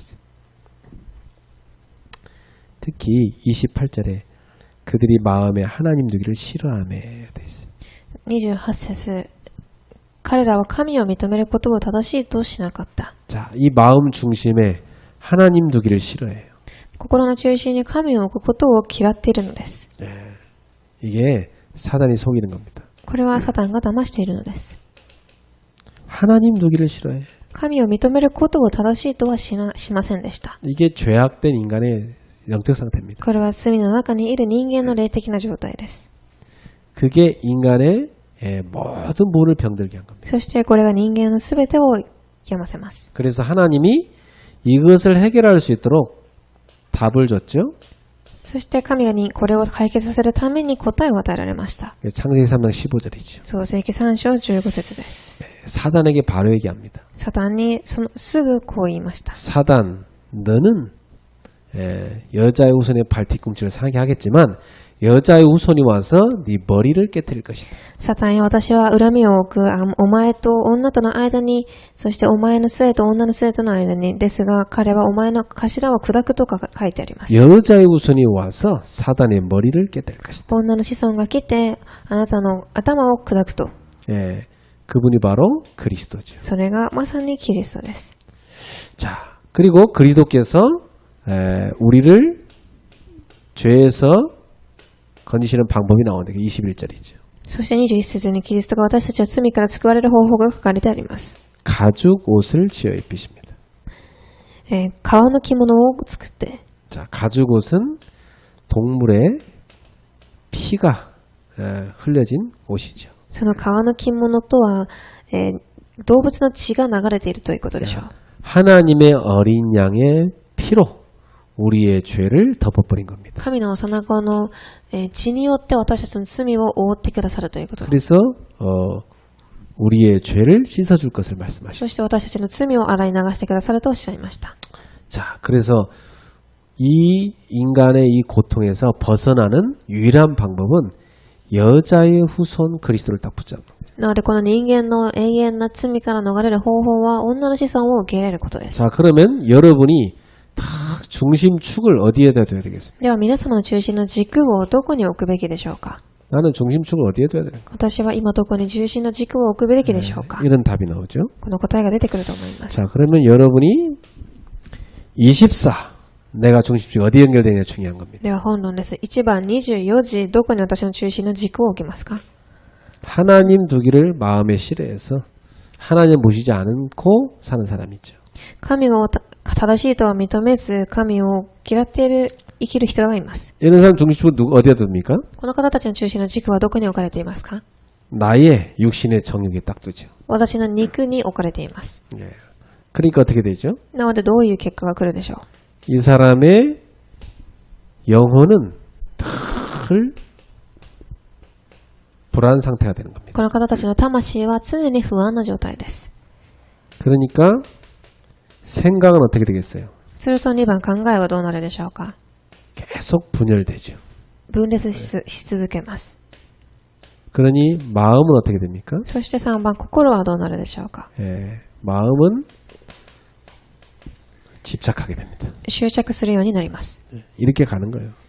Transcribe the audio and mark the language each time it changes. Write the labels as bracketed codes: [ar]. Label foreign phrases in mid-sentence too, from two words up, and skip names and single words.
[ko] 특히 28절에 그들이 마음에 하나님 두기를 싫어하며 되어 있어요. [ja] 28 節彼らは神を認めることを正しいとしなかった。 [ko] 자, 이 마음 중심에 하나님 두기를 싫어해요. [ja] 心の中心に神を置くことを嫌っているのです。 [ko] 이게 사단이 속이는 겁니다. [ja] これはサタンが騙しているのです。 [ko] 하나님 두기를 싫어해. [ja] 神を認めることを正しいとはしませんでした。 [ko] 이게 죄악된 인간의 영적 상태입니다. [ja] これは罪の中にいる人間の霊的な状態です。 [ko] 그게 인간의 모든 몸을 병들게 한 겁니다. [ja] そしてこれが人間のすべてを病ませます。 [ko] 그래서 하나님이 이것을 해결할 수 있도록 답을 줬죠. [ja] そして神がこれを解決させるために答えを与えられました。 [ko] 창세기 3장 15절이죠. [ja] 創世記3章15節です。 [ko] 사단에게 바로 얘기합니다. [ja] サタンにすぐこう言いました。 [ko] 사단, 너는 여자의 후손의 발 뒤꿈치를 상하게 하겠지만 여자의 후손이 와서 네 머리를 깨뜨릴 것이다. [ja] サタンよ、私は恨みを置くお前と女との間に、そしてお前の末と女の末との間に、ですが彼はお前の頭を砕くとか書いてあります。 [ko] 여자의 후손이 와서 사단의 머리를 깨뜨릴 것이다. [ja] 女の子孫が来てあなたの頭を砕くと。 [ko] 그분이 바로 그리스도죠. [ja] それがまさにキリストです。 [ko] 자, 그리고 그리스도께서 우리를 죄에서 건지시는 방법이 나오는데 21절이죠. [ja] そして21節にキリストが私たちは罪から救われる方法が書かれてあります。 [ko] 가죽 옷을 지어 입히십니다. [ja] 革の着物を作って。 [ko] 자, 가죽 옷은 동물의 피가 흘려진 옷이죠. [ja] その革の着物とは、動物の血が流れているということでしょう。 [ko] 하나님의 어린 양의 피로 우리의 죄를 덮어버린 겁니다. [ja] 神の幼子の血によって私たちの罪を覆ってくださるということ。 [ko] 그래서 우리의 죄를 씻어줄 것을 말씀하십니다. [ja] そして私たちの罪を洗い流してくださるとおっしゃいました。 [ko] 자, 그래서 이 인간의 이 고통에서 벗어나는 유일한 방법은 여자의 후손 그리스도를 딱 붙잡는 겁니다. [ja] なのでこの人間の永遠な罪から逃れる方法は女の子孫を受け入れることです。 [ko] 자, 그러면 여러분이 다 중심축을 어디에다 둬야 되겠습니까? [ja] では皆様の中心の軸をどこに置くべきでしょうか？ [ko] 나는 중심축을 어디에 둬야 되는가? [ja] 私は今どこに中心の軸を置くべきでしょうか？ [ko] 이런 답이 나오죠. [ja] この答えが出てくると思います。 [ko] 자, 그러면 여러분이 24 내가 중심축 어디 연결되느냐 중요한 겁니다. [ja] では本論です。1番24時どこに私の中心の軸を置きますか？ [ko] 하나님 두기를 마음에 싫어해서 하나님을 모시지 않고 사는 사람이 있죠. [ja] 神を正しいとは認めず、神を嫌っている、生きる人がいます。 [ko] 이런 사람 중심은 어디에 둡니까? [ja] この方たちの中心の軸はどこに置かれていますか？ [ko] 나의 육신의 정욕에 딱 두죠. [ja] 私の肉に置かれています。 [ko] 예. 그러니까 어떻게 되죠? [ja] なのでどういう結果が来るでしょう？ [ko] 이 사람의 영혼은 늘 불안 상태가 되는 겁니다. [ja] この方たちの魂は常に不安な状態です。 [ko] 그러니까 생각은 어떻게 되겠어요? [ja] すると2番考えはどうなるでしょうか？ [ko] 계속 분열되죠. [ja] 分裂し続けます。 [ko] 그러니 마음은 어떻게 됩니까? [ja] そして3番心はどうなるでしょうか？ [ko] 예, 마음은 집착하게 됩니다. [ja] 執着するようになります。 [ko] 이렇게 가는 거예요.